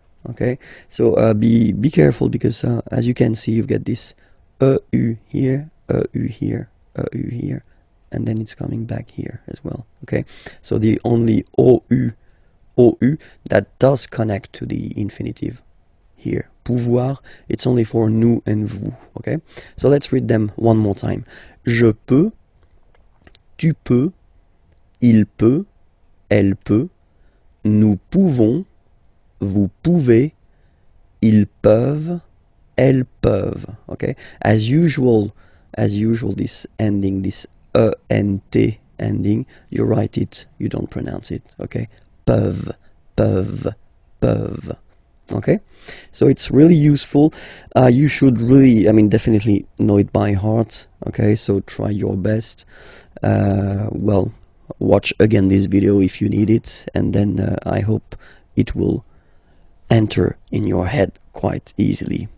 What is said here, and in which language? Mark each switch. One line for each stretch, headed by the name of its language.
English: Okay, so be careful because as you can see, you've got this EU here, EU here, EU here, and then it's coming back here as well. Okay, so the only OU that does connect to the infinitive here, pouvoir, it's only for nous and vous. Okay, so let's read them one more time.
French: Je peux. Tu peux, il peut, elle peut, nous pouvons, vous pouvez, ils peuvent, elles peuvent.
English: Okay? As usual, this ending, this ENT ending, you write it, you don't pronounce it. Okay?
French: Peuvent, peuvent, peuvent.
English: Okay? So it's really useful. You should really, definitely know it by heart. Okay? So try your best. Well, watch again this video if you need it, and then I hope it will enter in your head quite easily.